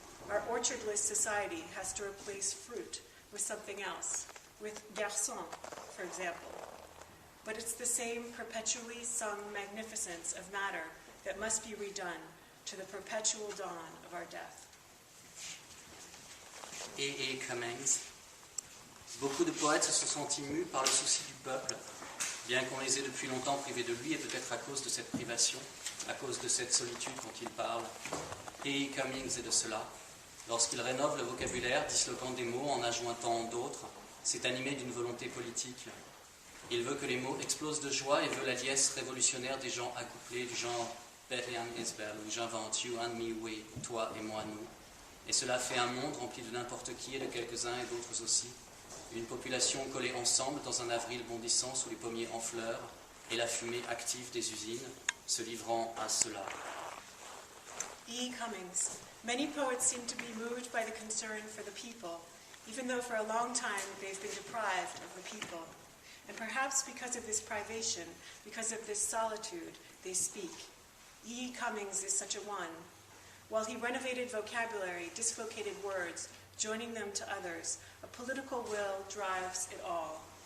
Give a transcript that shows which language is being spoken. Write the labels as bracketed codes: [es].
[en] Our orchardless society has to replace fruit with something else, with garçon, for example. But it's the same perpetually sung magnificence of matter that must be redone to the perpetual dawn of our death. E. Cummings. [fr] Beaucoup de poètes se sont sentis mus par le souci du peuple, bien qu'on les ait depuis longtemps privés de lui, et peut-être à cause de cette privation, à cause de cette solitude dont il parle. E. Cummings est de cela. Lorsqu'il rénove le vocabulaire, disloquant des mots en adjointant d'autres, c'est animé d'une volonté politique. Il veut que les mots explosent de joie et veut la liesse révolutionnaire des gens accouplés du genre Betty and Isabel, où j'invente [en] you and me, we, [fr] toi et moi, nous. Et cela fait un monde rempli de n'importe qui et de quelques-uns et d'autres aussi. Une population collée ensemble dans un avril bondissant sous les pommiers en fleurs et la fumée active des usines, se livrant à cela. E. Cummings. [en] Many poets seem to be moved by the concern for the people, even though for a long time they've been deprived of the people. And perhaps because of this privation, because of this solitude, they speak. E. Cummings is such a one. While he renovated vocabulary, dislocated words, joining them to others, a political will drives it all.